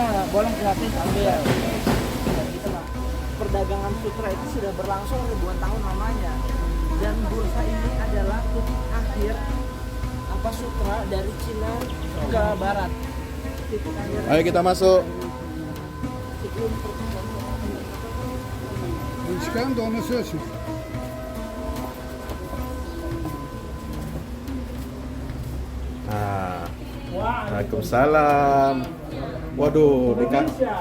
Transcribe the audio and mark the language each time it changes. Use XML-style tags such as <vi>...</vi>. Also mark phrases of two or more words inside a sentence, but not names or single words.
<id>Boleh, gratis, ambil. Ya, gitu lah. Perdagangan sutra itu sudah berlangsung ribuan tahun lamanya. Dan bursa ini adalah titik akhir apa sutra dari Cina ke barat. Titik akhir. Ayo kita masuk. Sebelum perdagangan.</id> <tr>Çıkan da onu söylesin.</tr> <id>Nah, Waalaikumsalam. Waduh, dekat.</id>